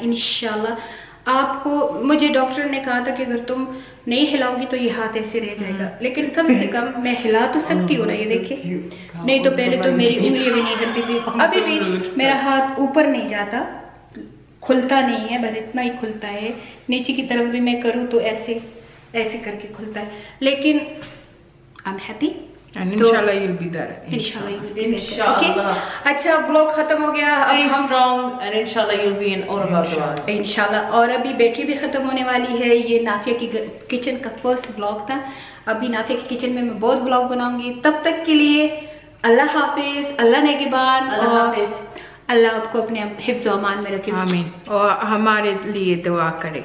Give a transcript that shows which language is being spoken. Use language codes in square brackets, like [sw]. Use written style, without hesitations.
[hi] इंशाल्लाह आपको, मुझे डॉक्टर ने कहा था कि अगर तुम नहीं हिलाओगी तो ये हाथ ऐसे रह जाएगा, लेकिन कम से कम मैं हिला तो सकती हूँ ना, ये देखिए। नहीं तो पहले तो मेरी उंगलियां भी नहीं हिलती थी, अभी भी मेरा हाथ ऊपर नहीं जाता, खुलता नहीं है, बस इतना ही खुलता है। नीचे की तरफ भी मैं करूँ तो ऐसे ऐसे करके खुलता है, लेकिन [en] I am happy. इंशाल्लाह you'll be better. [hi] इंशाल्लाह। अच्छा, ब्लॉग खत्म हो गया। [en] Stay strong and inshallah you'll be in all of our vlogs. [hi] इंशाल्लाह। और अभी बैटरी भी खत्म होने वाली है। ये नाफिया की किचन का फर्स्ट व्लॉग था। अभी नाफिया की किचन में मैं बहुत व्लॉग बनाऊंगी। तब तक के लिए अल्लाह हाफिज, अल्लाह नेगेबान, और अल्लाह आपको अपने हिफ्ज़ व अमान में रखे। आमीन। और हमारे लिए दुआ करें